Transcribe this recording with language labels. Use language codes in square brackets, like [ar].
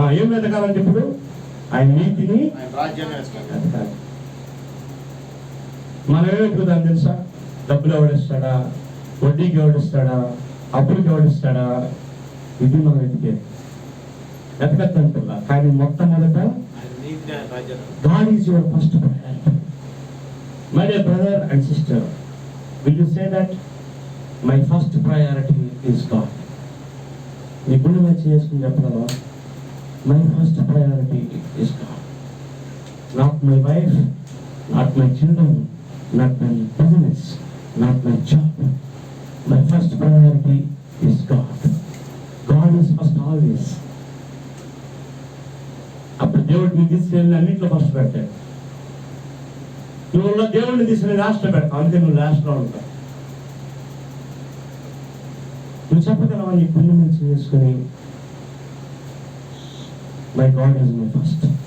[te] ఏం వెతకాలంటే ఇప్పుడు ఆయన నీతిని ఆయన రాజ్యాన్ని వెతకాలి. వెతకాలి. మనం ఏం వెతుకుతాం తెలుసా? డబ్బులు ఎవడిస్తాడా, వడ్డీకి ఎవడిస్తాడా, అప్పులకి ఎవడిస్తాడా, ఇది మనం వెతకద్దంటున్నా. కానీ మొట్టమొదట ఆయన నీతిని, ఆయన రాజ్యాన్ని. [en] God is your first priority. My dear brother and sister, will you say that my first priority is God? [te] నీ గుండె మీద చేసుకుని చెప్పగలవా? [en] My first priority is God. Not my wife, not my children, not my business, not my job. My first priority is God. God is first always. [te] అప్పుడు దేవుడు నీ తీసుకెళ్ళి అన్నింటిలో ఫస్ట్ పెట్టాడు. నువ్వు దేవుడిని తీసుకుని లాస్ట్ పెడతావు, అందుకే నువ్వు లాస్ట్లో ఉంటావు. నువ్వు చెప్పగలవా నీ గుండె మీద చేసుకుని [en] My God is my first?